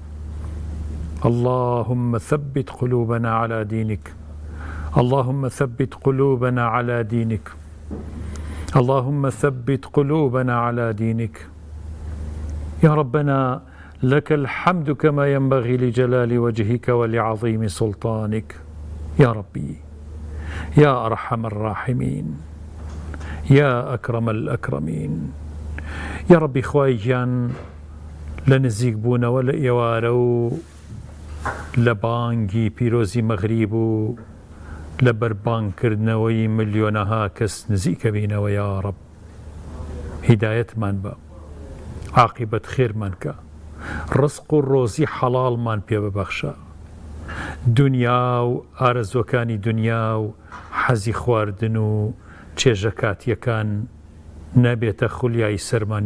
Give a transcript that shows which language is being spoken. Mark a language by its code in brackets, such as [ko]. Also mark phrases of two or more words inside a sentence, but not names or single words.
[ar] اللهم ثبت قلوبنا على دينك، اللهم ثبت قلوبنا على دينك، اللهم ثبت قلوبنا على دينك. يا ربنا لك الحمد كما ينبغي لجلال وجهك ولعظيم سلطانك. يا ربي يا أرحم الراحمين يا أكرم الأكرمين. يا ربي [ckb] خواهیان لنزیک بوونەوە لە ئێوارە و لە بانگی پیرۆزی مەغریب و لە بەربانگکردنەوەی ملیۆنەها کەس نزیکە بینەوە. [ar] یا رب [ckb] هیدایەتمان بە، عاقبەت خێرمان کە، ڕزق و ڕۆزی حەڵاڵمان پێ ببەخشە، دنیا و ئارەزوەکانی دنیا و حەزی خواردن و چێژەکاتیەکان نەبێتە خولیای سەرمان.